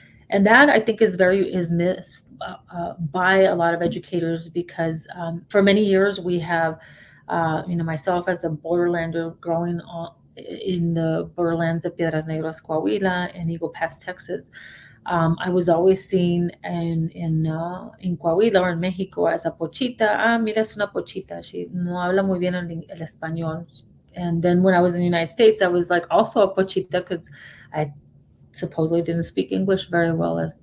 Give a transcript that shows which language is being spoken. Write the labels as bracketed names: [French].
[English] And that, I think, is missed by a lot of educators, because for many years we have, myself as a borderlander growing in the borderlands of Piedras Negras, Coahuila, and Eagle Pass, Texas. I was always seen in Coahuila or in Mexico as a pochita. [Spanish] Mira, es una pochita. [English] She [Spanish] no habla muy bien el español. [English] And then when I was in the United States, I was like also a pochita because I supposedly didn't speak English very well.